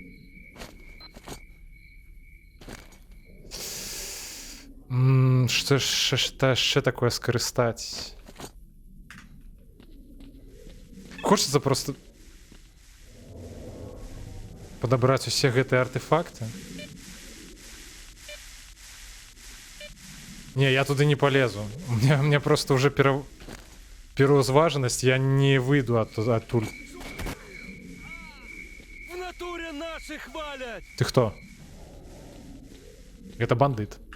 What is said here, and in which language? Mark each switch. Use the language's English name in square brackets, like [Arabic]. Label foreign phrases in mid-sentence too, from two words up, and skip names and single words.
[Belarusian] Што яшчэ такое скарыстаць? Хочацца просто падабраць усе гэтыя артефакты. [Russian] Не, я туда не полезу. У меня просто уже переузваженность, я не выйду оттуда. В натуре наших валять! Ты кто? Это бандит.